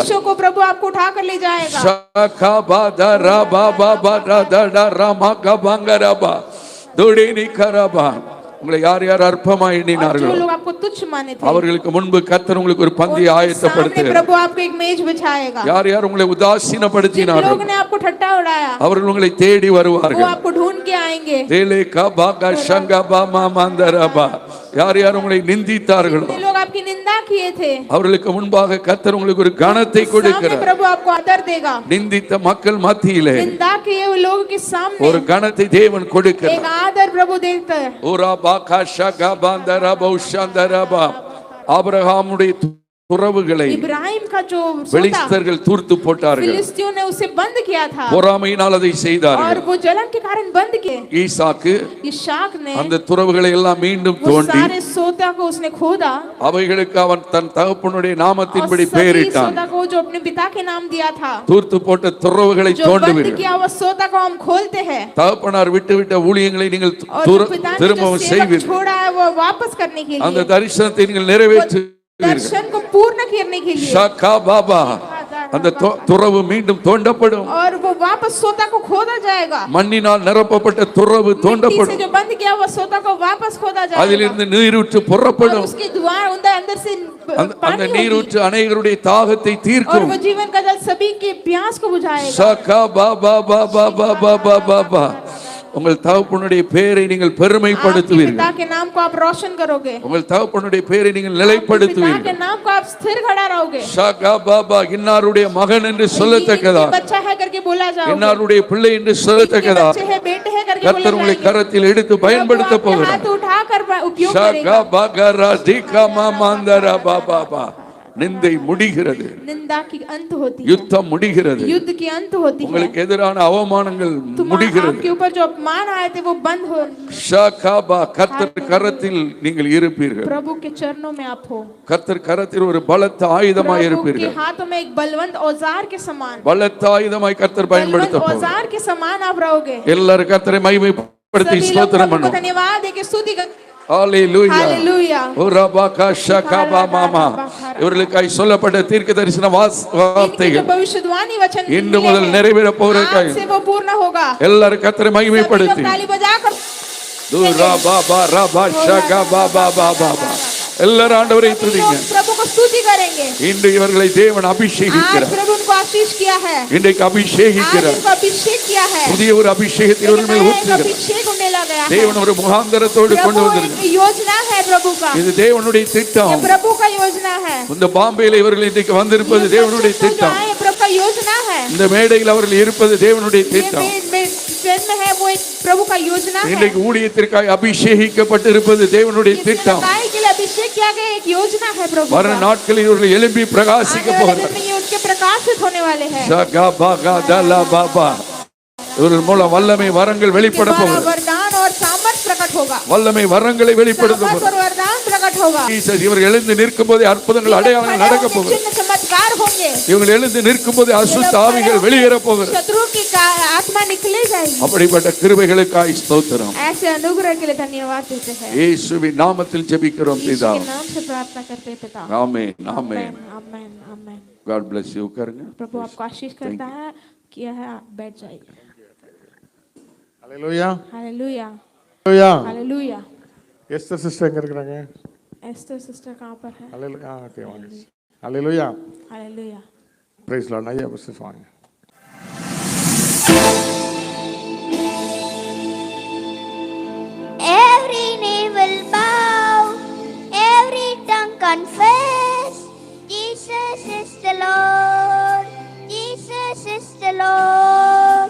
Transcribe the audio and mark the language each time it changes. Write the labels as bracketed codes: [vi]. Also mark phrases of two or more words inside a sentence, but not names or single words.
[hi] देशों को प्रभु आपको उठाकर ले जाएगा. ஷகபதரா பாபா பரதடா ரமக பங்கரபா துடினி கரபா. [ta] உங்களை யார் யார் அற்பமாய் எண்ணினார்களோ [hi] जो लोग आपको तुच्छ माने थे, [ta] அவர்களுக்கு முன்பு கர்த்தர் உங்களுக்கு ஒரு பந்தியை [hi] सामने [ta] ஆயத்தப்படுத்துகிறார். [hi] प्रभु आपको एक मेज बिछाएगा. [ta] யார் யார் உங்களை [hi] जिन [ta] உதாசீனப்படுத்தினார்களோ [hi] लोगों ने आपको ठट्टा उड़ाया, [ta] அவர்கள் உங்களை தேடி [hi] वो [ta] வருவார்கள். [hi] आपको ढूंढ के आएंगे. தேலே கபக ஷங்கபா மந்தரபா. [ta] யார் யார் உங்களை நிந்தித்தார்களோ [hi] जितने लोग आपकी निंदा किए थे, [ta] அவர்களுக்கு முன்பாக கர்த்தர் உங்களுக்கு ஒரு கனத்தை [hi] सामने [ta] கொடுக்கிறார். [hi] प्रभु आपको आदर देगा. [ta] நிந்தித்த மக்கள் மத்தியிலே [hi] निंदा किए हुए लोगों के सामने [ta] ஒரு கனத்தை தேவன் [hi] एक [ta] கொடுக்கிறார். [hi] आदर प्रभु देता है. ஓரா பாகா ஷகா பந்தரபா உஷந்தரபா. [ta] ஆபிரகாமுடைய துறவுகளை [hi] इब्राहिम का जो सोता [ta] பெலிஸ்தர்கள் தூர்த்து போட்டார்கள். [hi] फिलिस्तियों ने उसे बंद किया था [ta] பொறாமையினால் அதை [hi] और [ta] செய்தார்கள். [hi] वो जलन के कारण बंद किए. [ta] ஈசாக்கு [hi] इसहाक ने [ta] அந்த துறவுகளை எல்லாம் மீண்டும் [hi] वो [ta] தோண்டி [hi] सारे सोता को उसने खोदा [ta] அவைகளுக்கு அவன் தன் தகப்பனுடைய [hi] और [ta] நாமத்தின்படி [hi] सभी [ta] பெயரிட்டான். [hi] सोता को जो अपने पिता के नाम दिया था, [ta] தூர்த்து போட்ட துறவுகளை [hi] जो बंद [ta] தோண்டுவீர்கள். [hi] किया वो सोता को हम खोलते हैं [ta] தகப்பனார் விட்டுவிட்ட ஊழியங்களை நீங்கள் [hi] और जो पिता ने जो [ta] திரும்பவும் [hi] सेवक [ta] செய்வீர்கள். [hi] छोड़ा है वो वापस करने के [ta] அந்த [hi] लिए, [ta] தரிசனத்தை நீங்கள் நிறைவேற்றுவீர்கள். [hi] दर्शन को पूर्ण करने के लिए, ஷகா பாபா. [ta] அந்த துறவு மீண்டும் தோண்டப்படும். [hi] और वो वापस सोता को खोदा जाएगा. [ta] மண்ணினால் நிரப்பப்பட்ட துறவு [hi] मिट्टी से [ta] தோண்டப்படும். [hi] जो बंद किया वो सोता को वापस खोदा जाएगा [ta] அதிலிருந்து நீரூற்று [hi] और [ta] புறப்படும். [hi] उसके द्वार अंदर से [ta] அந்த [hi] पानी होगी [ta] நீரூற்று அநேகருடைய தாகத்தை [hi] और [ta] தீர்க்கும். [hi] वो जीवन का जल सभी के प्यास को बुझाएगा. ஷகா பாபா பாபா பாபா பாபா பாபா. [ta] உங்கள் தகப்பனுடைய பெயரை நீங்கள் [hi] आपके [ta] பெருமைப்படுத்துவீர்கள். [hi] पिता के नाम को आप रोशन करोगे. [ta] உங்கள் தகப்பனுடைய பெயரை நீங்கள் [hi] आपके पिता के [ta] நிலைப்படுத்துவீர்கள். [hi] नाम को आप स्थिर खड़ा रहोगे. ஷகா பாபா [ta] இன்னாருடைய மகன் என்று சொல்லத்தக்கதா, [hi] इनके बच्चा है करके बोला जाओगे. [ta] இன்னாருடைய பிள்ளை என்று [hi] इनके [ta] சொல்லத்தக்கதா [hi] बच्चे है बेटे है करके [ta] கர்த்தர் [hi] बोला [ta] உங்களை [hi] जाएगा. [ta] கரத்தில் எடுத்து பயன்படுத்த [hi] प्रभु आपके [ta] போகிறார். [hi] हाथ उठाकर उपयोग ஷகா करेगा. பகரா திகமா மந்தரா பாபா பா. [ta] நிந்தை முடிகிறது, [hi] निंदा की अंत होती है, [ta] யுத்தம் முடிகிறது, [hi] युद्ध की अंत होती है. [ta] உங்களுக்கு எதிரான அவமானங்கள் முடிகிறது. [hi] आपके ऊपर जो अपमान आए थे वो बंद हो. [ta] ஷகா கர்த்தர் கரத்தில் நீங்கள் இருப்பீர்கள். [hi] प्रभु के चरणों में आप हो. [ta] கர்த்தர் கரத்தில் ஒரு பலத்த ஆயுதமாய் [hi] प्रभु के [ta] இருப்பீர்கள். [hi] हाथों में एक बलवंत औजार के समान, [ta] பலத்த ஆயுதமாய் கர்த்தர் [hi] बलवंत [ta] பயன்படுத்த போகிறார். [hi] औजार के समान आप रहोगे. [ta] எல்லாரும் கர்த்தரை மகிமைப்படுத்தி [hi] सभी लोग [ta] ஸ்தோத்திரம் [hi] प्रभु को [ta] பண்ணுவோம். [hi] धन्यवाद देके स्तुति कर. [ta] ஹalleluya. [hi] हालेलुया. உரபாகா ஷகபா மாமா. [ta] இவர்களுக்காய் சொல்லப்பட்ட தீர்க்க தரிசன [hi] इनके [ta] வார்த்தைகள் [hi] जो भविष्यवाणी वचन [ta] இன்று [hi] मिले [ta] முதல் [hi] हैं, [ta] நிறைவேற போகிறதுக்காய் [hi] आज से वो पूर्ण होगा. [ta] எல்லாரும் கர்த்தரை [hi] सभी लोग [ta] மகிமைப்படுத்தி [hi] ताली बजाकर துரபாபா ரபா ஷகபா பாபா பாபா. [ta] எல்லாரும் ஆண்டவரை [hi] सभी [ta] துதிங்க. [hi] लोग प्रभु को स्तुति करेंगे. [ta] இன்று இவர்களை தேவன் [hi] आज [ta] அபிஷேகிக்கிறார். [hi] प्रभु उनको आशीष किया है, [ta] இன்றைக்கு [hi] आज [ta] அபிஷேகிக்கிறார். [hi] इनको अभिषेक किया है. [ta] புதிய ஒரு அபிஷேகத்தை [hi] एक [ta] இவர்கள் மேல் [hi] नया एक [ta] ஊற்றுகிறார். [hi] अभिषेक होने लगा है. [ta] தேவன் ஒரு முகாந்தரத்தோடு கொண்டு [hi] प्रभु [ta] வந்திருக்கிறார். [hi] एक योजना है प्रभु का, [ta] இது தேவனுடைய திட்டம். [hi] ये प्रभु का योजना है. [ta] இந்த பாம்பேல இவர்கள் இன்றைக்கு வந்திருப்பது [hi] ये [ta] தேவனுடைய [hi] बच्चे जो [ta] திட்டம். [hi] आए, प्रभु का योजना है. [ta] இந்த மேடையில் அவர்கள் இருப்பது தேவனுடைய [hi] ये [ta] திட்டம். [hi] जन्म है वो एक प्रभु का योजना है. [ta] இன்றைக்கு ஊழியத்திற்காய் அபிஷேகிக்கப்பட்டிருப்பது தேவனுடைய [hi] ये [ta] திட்டம். [hi] सेवकाई के लिए अभिषेक किया गया एक योजना है प्रभु [ta] வர [hi] का. [ta] நாட்களில் இவர்கள் எழும்பி பிரகாசிக்க [hi] आने वाले दिन [ta] போகிறார். [hi] में ये उनके प्रकाशित होने वाले हैं. ஷகா பகா தலா பாபா. [ta] இவர்கள் மூலம் வல்லமை வரங்கள் வெளிப்பட [hi] इनके द्वारा [ta] போகிறது. [hi] वरदान और सामर्थ प्रकट होगा. [ta] வல்லமை வரங்களை வெளிப்படுத்த [hi] सामर्थ [ta] போகிறது. [hi] और वरदान प्रकट होगा. [ta] இவர்கள் எழுந்து நிற்கும் போதே அற்புதங்கள் அடையாளங்கள் நடக்க போகிறது. [hi] चिन्ह चमत्कार होंगे. [ta] இவர்கள் எழுந்து நிற்கும் போதே அசுத்த ஆவிகள் வெளியேற போகிறது. [hi] शत्रु की आत्मा निकले जाएगी. [ta] அப்படிப்பட்ட கிருபைகளுக்காய் ஸ்தோத்திரம். [hi] ऐसे अनुग्रह के लिए धन्यवाद देते हैं. [ta] இயேசுவின் நாமத்தில் ஜெபிக்கிறோம் [hi] यीशु [ta] பிதா. [hi] के नाम से प्रार्थना करते हैं पिता. [ta] ஆமென் ஆமென். [hi] आमेन आमेन. [en] God bless you. [ta] உட்காருங்க. [hi] प्रभु आपको आशीष करता है. किया है आप बैठ जाइए. हालेलुया हालेलुया हालेलुया. हालेलुया. [ta] எஸ்தர் சிஸ்டர் எங்க இருக்கிறாங்க? [hi] एस्टर सिस्टर कहाँ पर है? हालेलुया. ओके वांग. हालेलुया. हालेलुया. [en] praise Lord. [hi] आइए बस वांग. [en] Every knee will bow, every tongue confess, Jesus is the Lord, Jesus is the Lord.